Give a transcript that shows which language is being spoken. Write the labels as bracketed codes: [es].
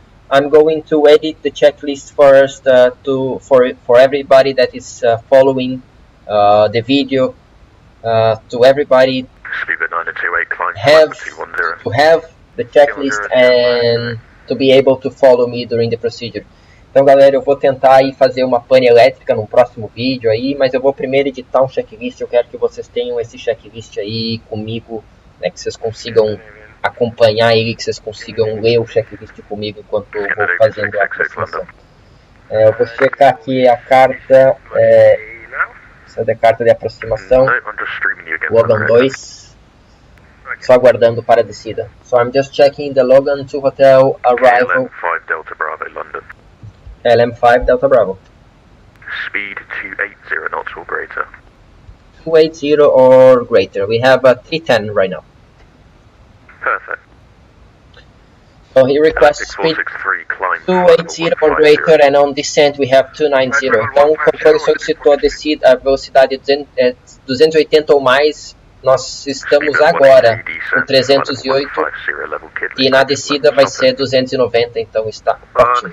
[en] I'm going to edit the checklist first for everybody that is following the video. To everybody have the checklist and to be able to follow me during the procedure. [pt] Então galera, eu vou tentar aí fazer uma pane elétrica num próximo vídeo aí, mas eu vou primeiro editar um checklist. Eu quero que vocês tenham esse checklist aí comigo, né, que vocês consigam acompanhar ele, que vocês consigam ler o checklist comigo enquanto eu vou fazendo a aproximação. Eu vou checar aqui a carta, essa é a carta de aproximação, Logan 2. Só aguardando para a descida. [en] So I'm just checking the Logan to hotel arrival. LM5 Delta Bravo, London. LM5 Delta Bravo. Speed 280 knots or greater. 280 or greater. We have a 310 right now. Perfect. So he requests speed 280 or greater, and on descent we have 290. [pt] Então o controle solicitou a velocidade 280 ou mais. Nós estamos agora com 308 e na descida vai ser 290, então está ótimo.